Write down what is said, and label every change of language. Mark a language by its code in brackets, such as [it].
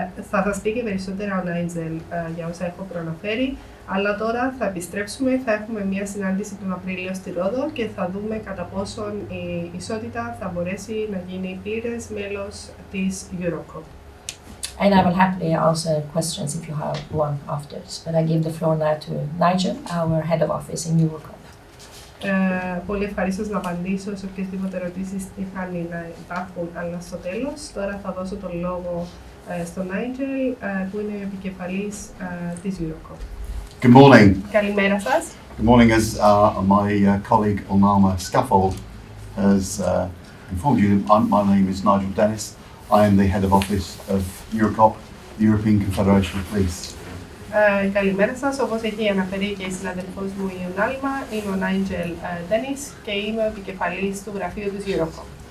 [el] Θα σας πει και περισσότερα ο Νάιτζελ για όσα έχω προαναφέρει, αλλά τώρα θα επιστρέψουμε, θα έχουμε μια συνάντηση τον Απρίλιο στη Ρόδο και θα δούμε κατά πόσον η Ισότητα θα μπορέσει να γίνει πλήρες μέλος της Eurocop. [en] And I will happily answer questions if you have one afterwards, but I give the floor now to Nigel, our head of office in Eurocop. [el] Πολύ ευχαρίστως να απαντήσω σε οποιασδήποτε ερωτήσεις τυχάνει να υπάρχουν, αλλά στο τέλος. Τώρα θα δώσω τον λόγο στον Nigel, που είναι ο επικεφαλής της Eurocop. [en] Good morning. [el] Καλημέρα σας. [en] Good morning. As my colleague Ulnama Scaffold has informed you, my name is Nigel Dennis. I am the head of office of Eurocop, the European Confederation of Police. [el] Καλημέρα σας. Όπως έχει αναφέρει και η συναδελφός μου η Ulnama, είμαι ο Nigel Dennis και είμαι ο επικεφαλής του γραφείου της Eurocop.